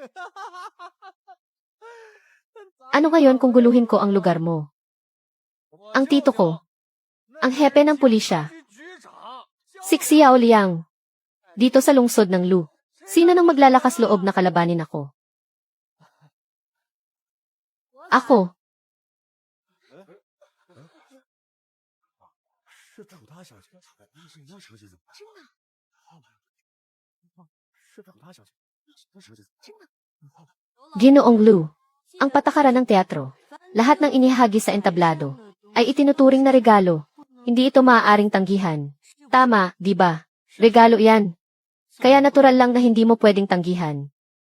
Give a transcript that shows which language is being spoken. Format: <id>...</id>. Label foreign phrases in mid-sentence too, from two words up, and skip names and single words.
<tl>Ano ngayon kung guluhin ko ang lugar mo? Ang tito ko. Ang hepe ng pulisya. Si Xiao Liang. Dito sa lungsod ng Lu. Sino nang maglalakas loob na kalabanin ako? Ako.</tl> <zh>是楚大小姐，沈大小姐怎么了？真的？是楚大小姐，沈大小姐真的？</zh> <tl>Ginoong Lu. Ang patakaran ng teatro, lahat ng inihahagi sa entablado, ay itinuturing na regalo. Hindi ito maaaring tanggihan. Tama, di ba? Regalo yan. Kaya natural lang na hindi mo pwedeng tanggihan.</tl>